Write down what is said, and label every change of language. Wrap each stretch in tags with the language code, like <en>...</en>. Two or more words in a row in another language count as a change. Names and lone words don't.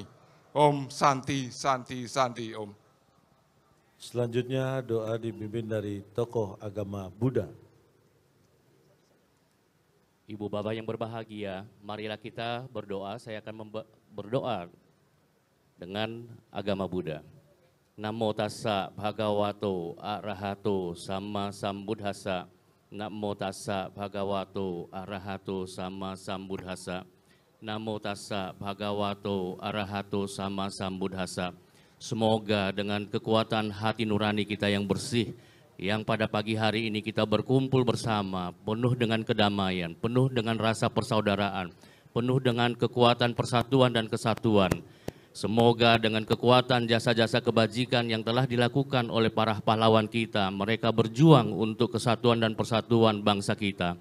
<sa>Om Santi, Santi, Santi, Om.</sa> <id>Selanjutnya doa dipimpin dari tokoh agama Buddha. Ibu Bapak yang berbahagia, marilah kita berdoa. Saya akan berdoa dengan agama Buddha.</id> <pi>Namo tassa bhagavato arahato sama sambuddhassa. Namo tassa bhagavato arahato sama sambuddhassa. Namo tassa bhagavato arahato sama sambuddhassa.</pi> <id>Semoga dengan kekuatan hati nurani kita yang bersih, yang pada pagi hari ini kita berkumpul bersama, penuh dengan kedamaian, penuh dengan rasa persaudaraan, penuh dengan kekuatan persatuan dan kesatuan. Semoga dengan kekuatan jasa-jasa kebajikan yang telah dilakukan oleh para pahlawan kita, mereka berjuang untuk kesatuan dan persatuan bangsa kita.</id>